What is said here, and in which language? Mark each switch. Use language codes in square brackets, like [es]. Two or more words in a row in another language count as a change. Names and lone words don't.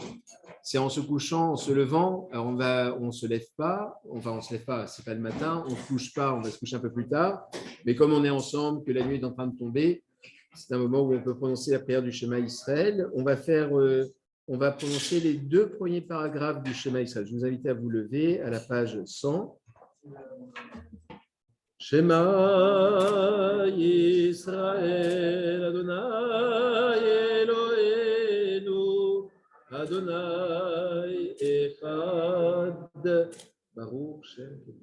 [fr] C'est en se couchant, en se levant. Alors on ne se lève pas, enfin on ne se lève pas, c'est pas le matin, on ne se couche pas, on va se coucher un peu plus tard. Mais comme on est ensemble, que la nuit est en train de tomber, c'est un moment où on peut prononcer la prière du Shema Israël. On va prononcer les 2 premiers paragraphes du Shema Israël. Je vous invite à vous lever à la page 100. [he] שמע ישראל אדני אלהינו אדני אחד ברוך שם